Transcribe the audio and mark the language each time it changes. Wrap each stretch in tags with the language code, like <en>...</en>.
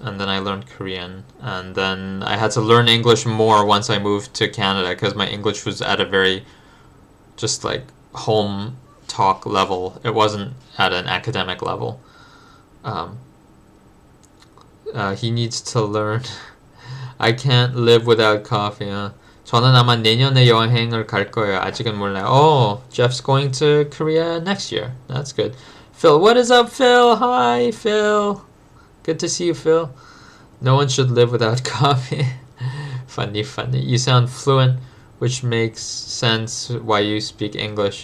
<en>And then I learned Korean, and then I had to learn English more once I moved to Canada because my English was at a very just like home talk level. It wasn't at an academic level. He needs to learn. I can't live without coffee.</en> <ko>저는 아마 내년에 여행을 갈 거예요. 아직은 몰라요.</ko> <en>Oh, Jeff's going to Korea next year. That's good. Phil, what is up, Phil? Hi, Phil. Good to see you, Phil. No one should live without coffee. Funny. You sound fluent, which makes sense why you speak English.</en>